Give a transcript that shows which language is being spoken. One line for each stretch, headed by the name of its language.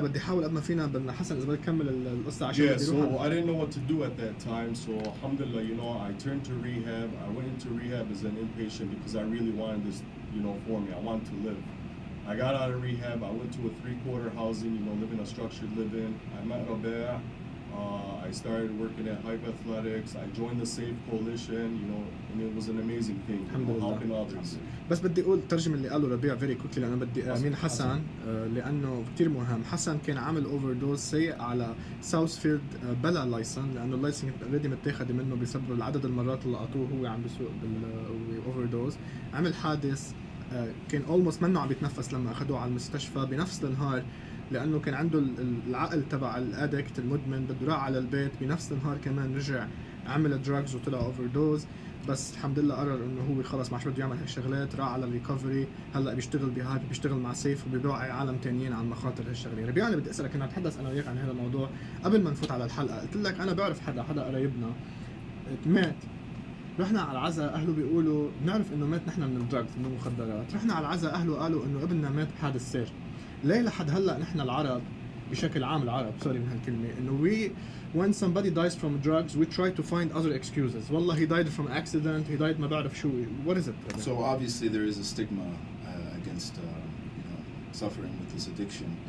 Arabic: بدي احاول قد ما فينا بدنا حسن اذا بدك تكمل القصه عشان
English: Yeah, so I didn't know what to do at that time. So alhamdulillah, I turned to rehab. I went into rehab as an inpatient because I really wanted this, for me. I wanted to live. I got out of rehab. I went to a 3-quarter housing, living a structured living. I met Rabih. I started working at Hype Athletics. I joined the Safe Coalition, and it was an amazing thing, helping others.
Arabic: بس بدي اقول ترجم اللي قاله ربيع فيري كويكلي لانه بدي امين حسن لانه كثير مهم. حسن كان عامل اوفر دوز سيء على ساوث فيلد بلا لايسن لانه اللايسن اوريدي متاخد منه بسبب العدد المرات اللي لقطوه هو عم بيسوق بالاوفر دوز. عمل حادث كان اولموست منه عم بيتنفس لما اخذوه على المستشفى بنفس النهار لانه كان عنده العقل تبع الادكت المدمن بده يروح على البيت. بنفس النهار كمان رجع عمل دراجز وطلع اوفر دوز. بس الحمد لله قرر انه هو خلص ما عادش بده يعمل هالشغلات. راح على الريكفري. هلا بيشتغل بهايب بيشتغل مع سيف وبيوعي عالم تانيين عن مخاطر هالشغله. ربيع انا بدي اسالك كنا نتحدث انا وياك عن هذا الموضوع قبل ما نفوت على الحلقه. قلت لك انا بعرف حدا قرايبنا مات. رحنا على العزاء اهله بيقولوا بنعرف انه مات نحن من الدراجز من المخدرات. رحنا على العزاء اهله قالوا انه ابننا مات بحادث سير. ليه لحد هلا نحن العرب بشكل عام العرب سوري من هالكلمه انه
English: when somebody dies from drugs we try to find other excuses. والله he died from accident, he died
Arabic: ما بعرف شو.
English: What is it? So obviously there is a stigma against suffering with this addiction.